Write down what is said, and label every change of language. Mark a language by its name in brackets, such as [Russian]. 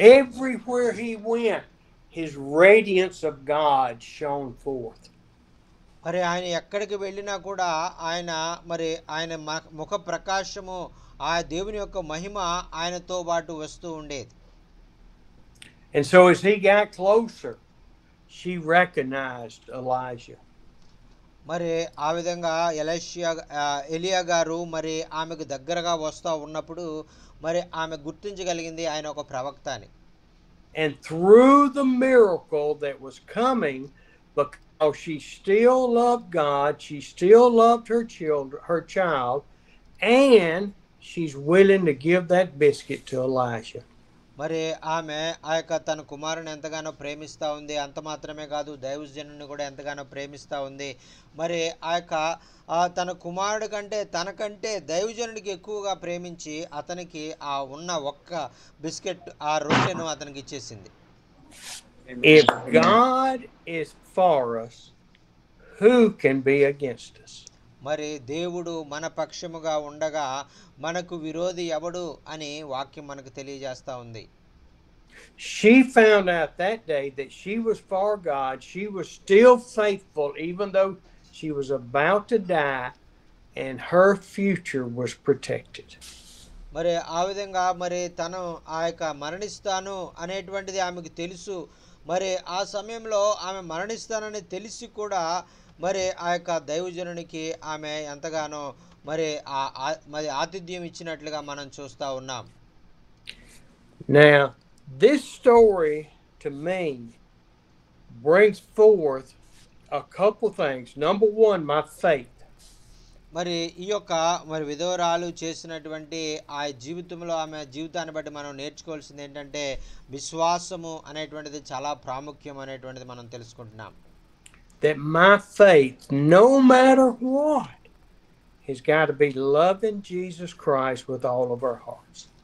[English] Everywhere he went, his radiance of God shone forth. [Telugu] మరి ఆయన ఎక్కడికి వెళ్ళినా కూడా ఆయన ముఖ ప్రకాశము, ఆ దేవుని యొక్క మహిమ ఆయనతో పాటు వస్తూ ఉండేది. [English] And so as he got closer, she recognized Elijah. [Telugu] మరి ఆ విధంగా ఎలియా గారు మరి ఆమెకు దగ్గరగా వస్తూ ఉన్నప్పుడు మరి ఆమె గుర్తించగలిగింది ఆయన ఒక ప్రవక్త అని. [English] And through the miracle that was coming, because she still loved God, she still loved her child, and she's willing to give that biscuit to Elijah. [Telugu] మరి ఆమె ఆ యొక్క తన కుమారుని ఎంతగానో ప్రేమిస్తూ ఉంది. అంత మాత్రమే కాదు, దైవజనుని కూడా ఎంతగానో ప్రేమిస్తూ ఉంది. మరి ఆ యొక్క తన కుమారుడి కంటే తనకంటే దైవజనుడికి ఎక్కువగా ప్రేమించి అతనికి ఆ ఉన్న ఒక్క బిస్కెట్ ఆ రొట్టెను అతనికి ఇచ్చేసింది. [English] If God is for us, who can be against us? [Telugu] మరి దేవుడు మన పక్షముగా ఉండగా మనకు విరోధి ఎవడు అని వాక్యం మనకు తెలియజేస్తా ఉంది. [English] She found out that day that she was for God. She was still faithful even though she was about to die, and her future was protected. [Telugu] మరి ఆ విధంగా మరి తను ఆ యొక్క మరణిస్తాను అనేటువంటిది ఆమెకు తెలుసు. మరి ఆ సమయంలో ఆమె మరణిస్తానని తెలిసి కూడా మరి ఆ యొక్క దైవజనునికి ఆమె ఎంతగానో మరి ఆతిథ్యం ఇచ్చినట్లుగా మనం చూస్తూ ఉన్నాం. [English] Now, this story to me brings forth a couple things. Number one, my faith. [Telugu] మరి ఈ యొక్క మరి విధవరాలు చేసినటువంటి ఆ జీవితంలో ఆమె జీవితాన్ని బట్టి మనం నేర్చుకోవాల్సింది ఏంటంటే విశ్వాసము అనేటువంటిది చాలా ప్రాముఖ్యం అనేటువంటిది మనం తెలుసుకుంటున్నాం. [English] That my faith, no matter what, has got to be loving Jesus Christ with all of our hearts.